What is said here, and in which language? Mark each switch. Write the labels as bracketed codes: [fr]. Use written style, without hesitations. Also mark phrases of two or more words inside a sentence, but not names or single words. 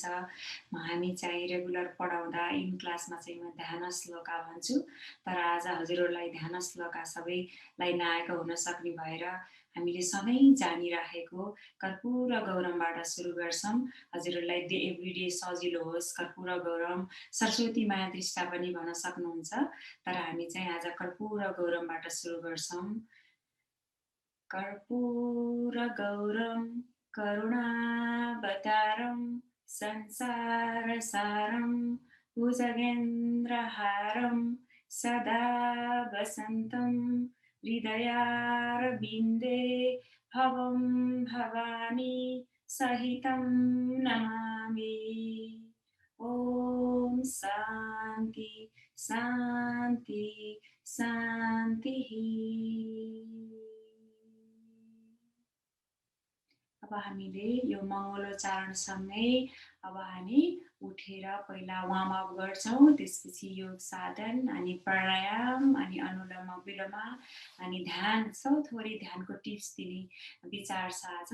[ne] हामी चाहिँ रेगुलर पढाउँदा [en] in class [ne] चाहिँ म ध्यान श्लोका भन्छु। तर आज हजुरहरूलाई ध्यान श्लोका सबैलाई नआएको हुन सक्ने भएर हामीले सधैँ जानिराखेको कर्पूर गौरमबाट सुरु गर्छौँ। हजुरहरूलाई एभ्रिडे सजिलो होस्। कर्पूर गौरम सरस्वती माया दृष्टा पनि भन्न सक्नुहुन्छ। तर हामी चाहिँ आज कर्पूर गौरमबाट सुरु गर्छौँ। [sa] कर्पूर गौरम करुणावतारम संसार सारम भुजगेन्द्रहारम सदा वसन्तं हृदयारविन्दे भवं भवानी सहितं नमामि। ओम शान्ति शान्ति शान्तिः। [ne] अब हामीले यो मङ्गलोच्चारणसँगै अब हामी उठेर पहिला [en] warm up [ne] गर्छौँ। त्यसपछि योग साधन अनि प्राणायाम अनि अनुलोम विलोम अनि ध्यान थोरै ध्यानको टिप्स दिने विचार छ आज।